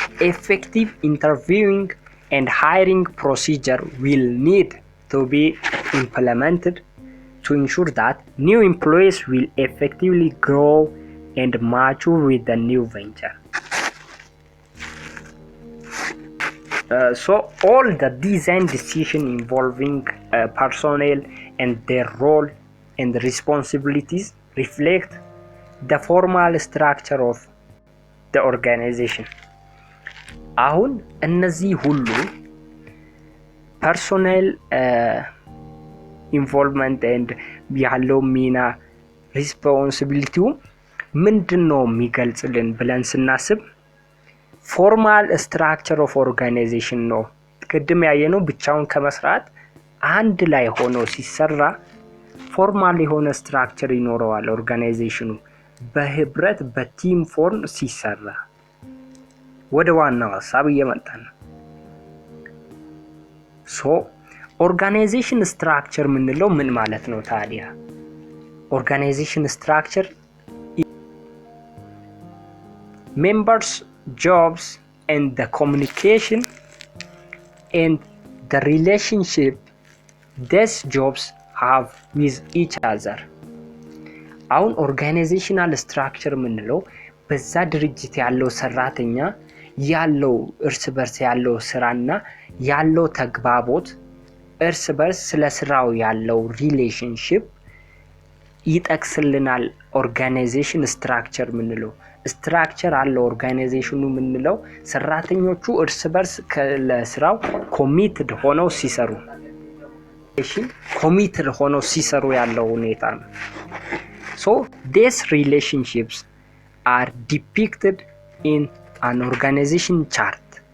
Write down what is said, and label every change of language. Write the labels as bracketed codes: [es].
[en] effective interviewing and hiring procedure will need to be implemented to ensure that new employees will effectively grow and mature with the new venture. So all the design decision involving personnel and their role and responsibilities reflect the formal structure of the organization. [am] አሁን እነዚህ ሁሉ [en] personnel involvement and [am] ያለው ሚና responsibility ምንድነው የሚገልጽልን ብለን ስናስብ ፎርማል ስትራክቸር ኦፍ ኦርጋናይዜሽን ነው። ቅድም ያየነው ብቻውን ከመስራት አንድ ላይ ሆኖ ሲሰራ ፎርማል የሆነ ስትራክቸር ይኖረዋል ኦርጋናይዜሽኑ በህብረት በቲም ፎርም ሲሰራ። ወደ ዋናው ሐሳብ እየመጣን ነው። ሶ ኦርጋናይዜሽን ስትራክቸር ምንለው ምን ማለት ነው ታዲያ? [en] ኦርጋናይዜሽን ስትራክቸር members jobs and the communication and the relationship these jobs have with each other. [am] አሁን ኦርጋናይዜሽናል ስትራክቸር ምንለው በዛ ድርጅት ያለው ሰራተኛ ያለው እርስ በርስ ያለው ስራና ያለው ተግባቦት እርስ በርስ ስለ ስራው ያለው ሪሌሽንሺፕ ይጠቅስልናል። ኦርጋናይዜሽን ስትራክቸር ምንለው ስትራክቸር አለው ኦርጋናይዜሽኑ ምንለው ሰራተኞቹ እርስ በርስ ለስራው ኮሚትድ ሆነው ሲሰሩ ያለው ሁኔታ ነው። [en] So these relationships are depicted in an organization chart.